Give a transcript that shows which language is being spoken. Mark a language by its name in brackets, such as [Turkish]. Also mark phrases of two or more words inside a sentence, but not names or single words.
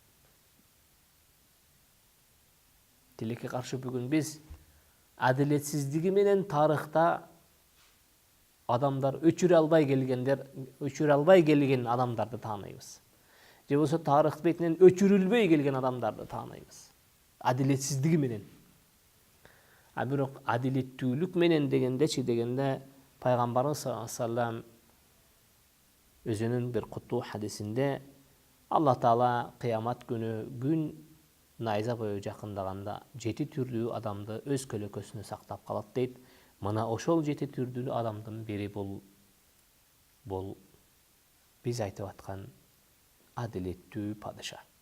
[Kyrgyz] Тилекке каршы бүгүн биз адилетсиздиги менен тарыхта адамдар өчүрө албай келген адамдарды тааныйбыз. Же болсо тарых бетинен өчүрүлбөй келген адамдарды тааныйбыз. Адилетсиздиги менен. А бирок адилеттүүлүк менен дегенде пайгамбарыбыз [Arabic] صلى الله عليه وسلم [Kyrgyz] өзүнүн бир куттуу хадисинде Аллах Таала кыямат күнү күн найза бою жакындаганда 7 түрдүү адамды өз көлөкөсүнө сактап калат дейт. Мына ошол 7 түрдүү адамдын бири бул биз айтып аткан адилеттүү падыша.